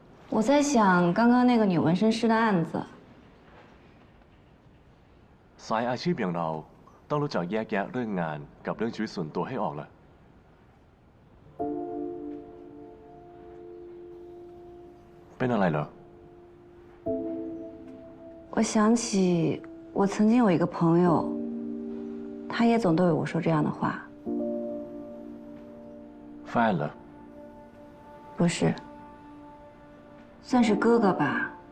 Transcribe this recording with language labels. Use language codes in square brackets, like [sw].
[zh] 我在想刚刚那个女纹身师的案子。 [th] สายอาชีพอย่างเราต้องรู้จักแยกแยะเรื่องงานกับเรื่องชีวิตส่วนตัวให้ออกละเป็นอะไรเหรอ [zh] 我想起我曾经有一个朋友，他也总对我说这样的话。 [th] แฟนเหรอ [zh] 不是，算是哥哥吧。